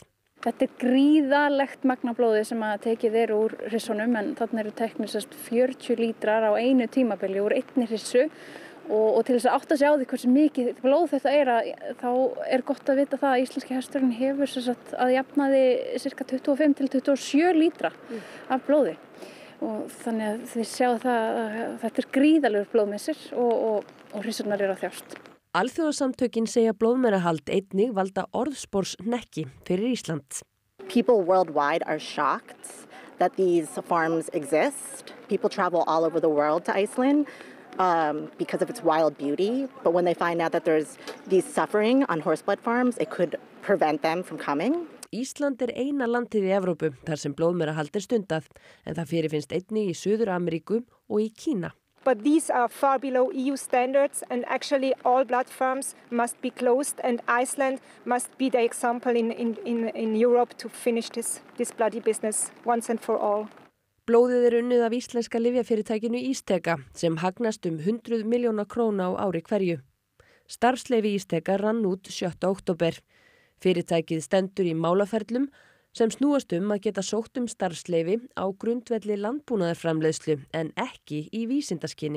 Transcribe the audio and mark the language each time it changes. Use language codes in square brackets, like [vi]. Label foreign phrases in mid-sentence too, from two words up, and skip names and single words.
[is] Þetta er gríðarlegt magn af blóði sem að tekið er úr hryssunum en þarna eru teknir 40 lítrar á einu tímabili úr einni hryssu og til þess að átta sig á því hversu mikið blóð þetta er þá er gott að vita það að íslenski hesturinn hefur að jafnaði ca. 25 til 27 lítra af blóði og þannig að þið sjáu það að þetta er gríðarlegur blóðmissir og hryssurnar eru að þjást. Alþjóðasamtökin segja blóðmerahald einnig valda orðsporshnekki fyrir Ísland. [en] People worldwide are shocked that these farms exist. People travel all over the world to Iceland because of its wild beauty. But when they find out that there's these suffering on horseblood farms, it could prevent them from coming. [is] Ísland er eina landið í Evrópu þar sem blóðmerahald er stundað, en það fyrirfinnst einnig í Suður-Ameríku og í Kína. [en] But these are far below EU standards and actually all blood farms must be closed and Iceland must be the example in Europe to finish this bloody business once and for all. [is] Blóðið er unnið af íslenska lyfjafyrirtækinu Ísteka sem hagnast 100 milljóna króna á ári hverju. Starfsleyfi Ísteka rann út 7. október. Fyrirtækið stendur í málaferlum sem snúast að geta sótt starfsleyfi á grundvelli landbúnaðarframleiðslu en ekki í vísindaskyni.